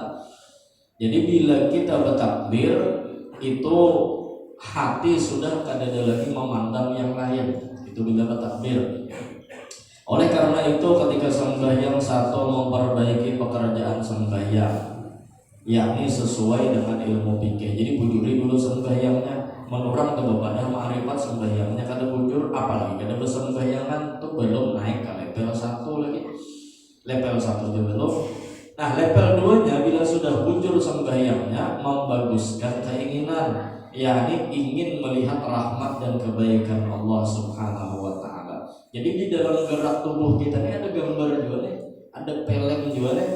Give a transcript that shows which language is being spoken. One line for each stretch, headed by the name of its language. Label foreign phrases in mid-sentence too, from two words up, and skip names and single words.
Indonesian: Jadi bila kita bertakbir itu hati sudah tidak ada lagi memandang yang lain. Itu bila bertakbir. Oleh karena itu ketika sembahyang satu memperbaiki pekerjaan sembahyang, yakni sesuai dengan ilmu fikih.
Banjar: Jadi bujuri dulu sembahyangnya.
Indonesian: Menurang kepada ma'rifat sembahyangnya kada bujur, apalagi kada bersembahyangan tuh belum naik ke level 1 lagi. Level 1 juga belum. Nah level 2 nya bila sudah bujur sembahyangnya membaguskan keinginan, yakni ingin melihat rahmat dan kebaikan Allah
Arabic: Subhanahu wa Ta'ala.
Indonesian: Jadi di dalam gerak tubuh kita ini ada gambar juga nih, ada pelem juga nih.